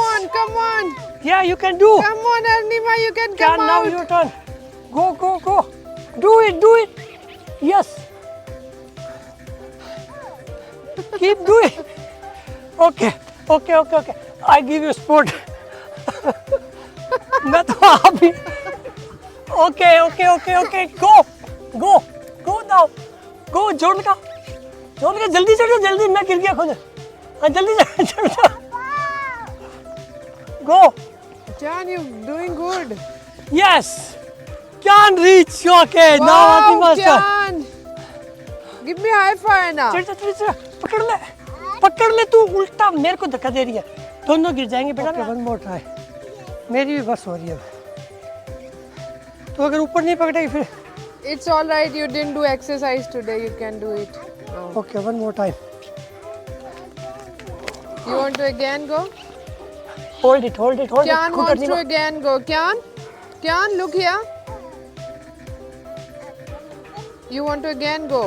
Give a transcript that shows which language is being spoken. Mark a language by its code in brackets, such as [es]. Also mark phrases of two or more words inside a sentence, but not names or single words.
[en] on, come on. Yeah, you can do. Come on, Arnima, you can Kyan, come now out. your turn. Go. Do it. Yes. Keep doing. Okay. I give you sport. [hi] मैं तो आप ही. [en] Okay. Go now. Go [hi] जोड़ लगा. जल्दी चढ़ जल्दी. मैं गिर गया खुद. हाँ जल्दी चढ़. [en] Go. Jan, you're doing good. Yes. Can reach. Okay. Now Ati Wow, master. Jan. Give me a high five now. [hi] चढ़. पकड़ ले तू उल्टा मेरे को धक्का दे रही है. दोनों गिर जाएंगे बेटा. [en] one more try. [hi] मेरी भी बस हो रही है. तो अगर ऊपर नहीं पकड़ेगी फिर. [en] It's all right, you didn't do exercise today, you can do it. Oh. Okay, one more time. You want to again go? Hold it. Kyan [hi] खुद [en] wants [hi] नहीं [en] to again go. Kyan, look here. You want to again go?